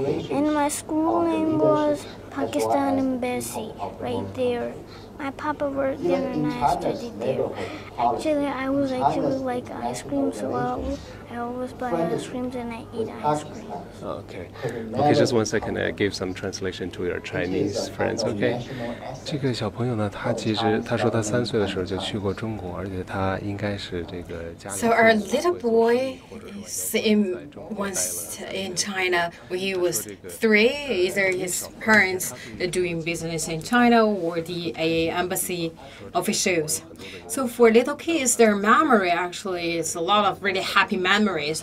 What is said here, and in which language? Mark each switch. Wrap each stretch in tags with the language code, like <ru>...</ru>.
<en>And my school name was Pakistan Embassy, right there. My papa worked there and I studied there. Actually, I was actually like ice cream, so I always buy ice creams and I eat ice cream. Okay. Okay, just 1 second. I give some translation to your Chinese friends. Okay.</en> <zh>这个小朋友呢，他其实他说他3岁的时候就去过中国，而且他应该是这个家里。</zh> <en>So our little boy is once in China when he was 3. Either his parents are doing business in China or the embassy officials. So for little kids, their memory actually is a lot of really happy memories.</en>